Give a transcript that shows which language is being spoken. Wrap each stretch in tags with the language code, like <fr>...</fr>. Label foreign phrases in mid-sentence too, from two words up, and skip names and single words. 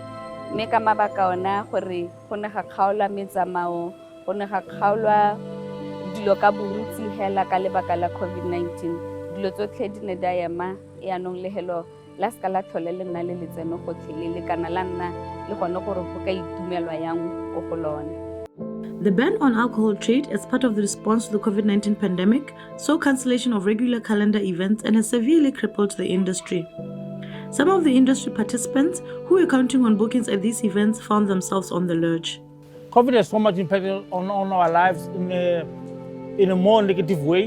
<tn>Mme ka mabaka ona gore go ne ga kgaolwa metsamao, go ne ga kgaolwa dilo ka bontsi hela ka lebaka la COVID-19. Dilo tsotlhe di ne da ema yaanong lehelo la ska la tlhole le nna le letseno gotlhe le kana la nna le gone gore go ka itumelwa yang go go lone.</tn> <en>The ban on alcohol trade is part of the response to the COVID-19 pandemic, saw cancellation of regular calendar events and has severely crippled the industry. Some of the industry participants who were counting on bookings at these events found themselves on the lurch. COVID has so much impact on our lives in a more negative way.</en>